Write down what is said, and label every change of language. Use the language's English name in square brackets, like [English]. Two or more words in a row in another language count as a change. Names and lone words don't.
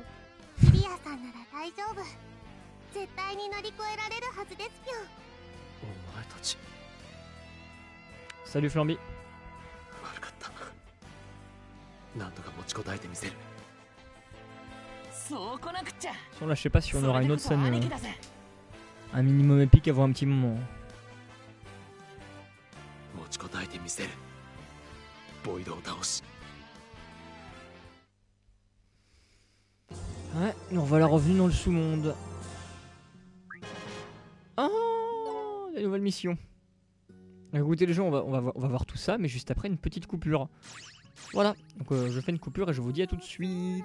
[Japanese] キリアさんなら大丈夫。絶対に乗り越えられるはずですぴょ。お前たち [French] Salut Flamby. [Japanese] 悪かった。なんとか持ちこたえてみせる。そうこなくっちゃ。 [French] Sinon, là, je sais pas si on aura une autre scène, [Japanese] 兄貴だぜ。 [French] un minimum épique avant un petit moment. [Japanese] 持ちこたえてみせる。ボイドを倒し。 [French] Ouais, nous revoilà revenus dans le sous-monde. Oh, la nouvelle mission. Écoutez les gens, on va voir tout ça, mais juste après une petite coupure. Voilà, donc je fais une coupure et je vous dis à tout de suite.